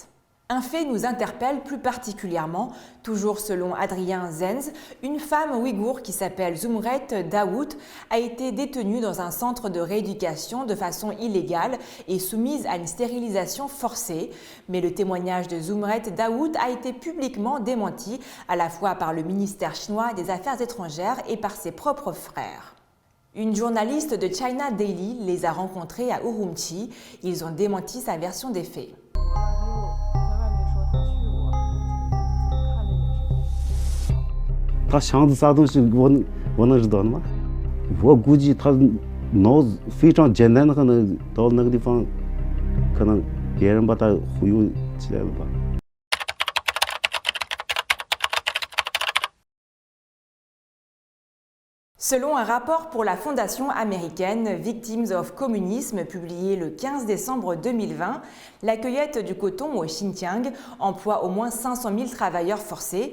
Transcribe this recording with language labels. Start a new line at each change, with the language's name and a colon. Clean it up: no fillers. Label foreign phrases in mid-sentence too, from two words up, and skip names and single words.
French: Un fait nous interpelle plus particulièrement, toujours selon Adrien Zenz, une femme ouïghour qui s'appelle Zumret Daoud a été détenue dans un centre de rééducation de façon illégale et soumise à une stérilisation forcée. Mais le témoignage de Zumret Daoud a été publiquement démenti, à la fois par le ministère chinois des Affaires étrangères et par ses propres frères. Une journaliste de China Daily les a rencontrés à Urumqi. Ils ont démenti sa version des faits.
Chinese: 他想的啥东西我能知道的吗？我估计他脑子非常简单的，可能到那个地方，可能别人把他忽悠起来了吧。
French: Selon un rapport pour la fondation américaine Victims of Communism publié le 15 décembre 2020, la cueillette du coton au Xinjiang emploie au moins 500 000 travailleurs forcés.